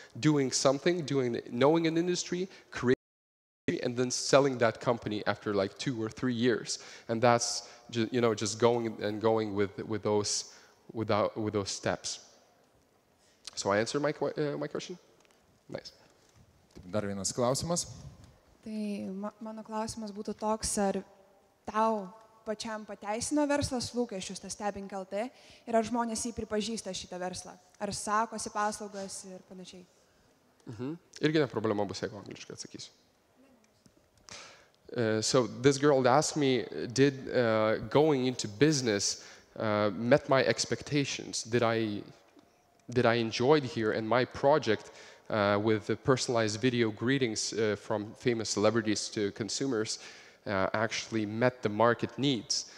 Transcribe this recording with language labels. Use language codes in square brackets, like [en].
[en] Doing something, knowing an industry, creating, and then selling that company after like 2 or 3 years. And that's just going with those steps. So I answered my question. Nice. [lt] Dar vienas klausimas. Tai mano klausimas būtų toks, ar tau pačiam pateisino verslas lūkesčius, tas Stebink LT, ir ar žmonės jį pripažįsta šitą verslą, ar sakosi paslaugas ir panašiai. Irgi ne problema bus, jeigu angliškai atsakysiu. [en] So this girl asked me, did going into business met my expectations? Did I enjoy here, and my project with the personalized video greetings from famous celebrities to consumers actually met the market needs?